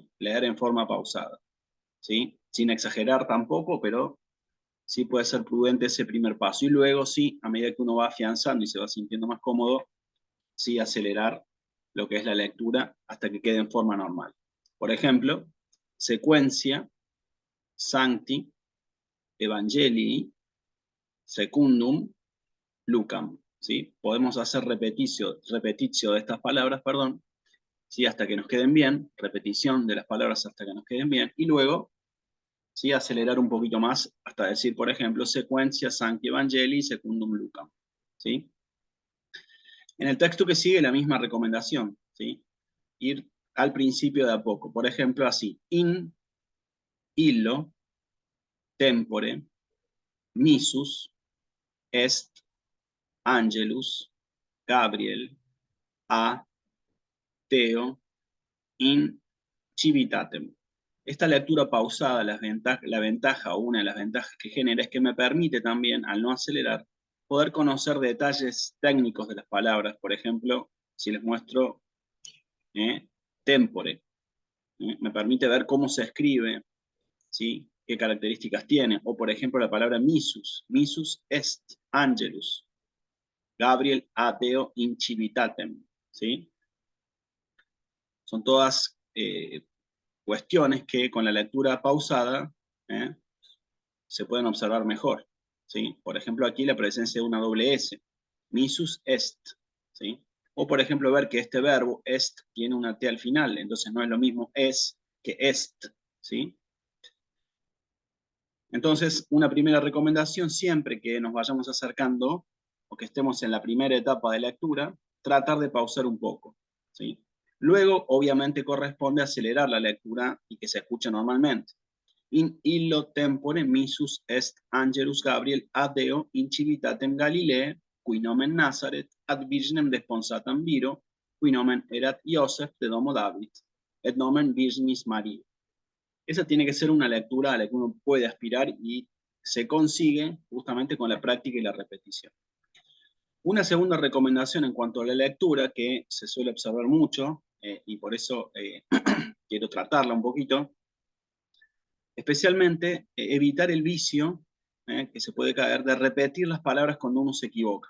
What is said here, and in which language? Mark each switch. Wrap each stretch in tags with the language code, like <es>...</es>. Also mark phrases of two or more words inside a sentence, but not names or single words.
<es>Leer en forma pausada, ¿sí? Sin exagerar tampoco, pero sí puede ser prudente ese primer paso. Y luego sí, a medida que uno va afianzando y se va sintiendo más cómodo, sí acelerar lo que es la lectura hasta que quede en forma normal. Por ejemplo, secuencia,</es> <la>sancti, evangelii, secundum, lucam,</la> <es>¿sí? Podemos hacer repetitio de estas palabras, perdón, ¿sí? Hasta que nos queden bien, repetición de las palabras hasta que nos queden bien, y luego, ¿sí? Acelerar un poquito más hasta decir, por ejemplo, secuencia</es> <la>sancti evangelii secundum lucam,</la> <es>¿sí? En el texto que sigue la misma recomendación, ¿sí? Ir al principio de a poco, por ejemplo, así,</es> <la>in illo tempore missus est angelus Gabriel a Teo in civitatem.</la> <es>Esta lectura pausada, la ventaja o una de las ventajas que genera es que me permite también, al no acelerar, poder conocer detalles técnicos de las palabras. Por ejemplo, si les muestro tempore, me permite ver cómo se escribe, ¿sí? Qué características tiene. O por ejemplo la palabra</es> <la>missus, missus est angelus, Gabriel a Deo in civitatem,</la> <es>¿sí? Son todas cuestiones que con la lectura pausada ¿eh? se pueden observar mejor, ¿sí? Por ejemplo, aquí la presencia de una doble S,</es> <la>missus est,</la> <es>¿sí? O por ejemplo, ver que este verbo est tiene una T al final, entonces no es lo mismo es que est, ¿sí? Entonces, una primera recomendación, siempre que nos vayamos acercando o que estemos en la primera etapa de lectura, tratar de pausar un poco, ¿sí? Luego, obviamente, corresponde acelerar la lectura y que se escuche normalmente.</es> <la>In illo tempore missus est Angelus Gabriel ad Deo in civitatem Galilee, qui nomen Nazaret, ad virginem desponsatam viro, qui nomen erat Iosef de domo David, et nomen Virginis Maria.</la> <es>Esa tiene que ser una lectura a la que uno puede aspirar y se consigue justamente con la práctica y la repetición. Una segunda recomendación en cuanto a la lectura, que se suele observar mucho, y por eso quiero tratarla un poquito, especialmente evitar el vicio que se puede caer de repetir las palabras cuando uno se equivoca.</es>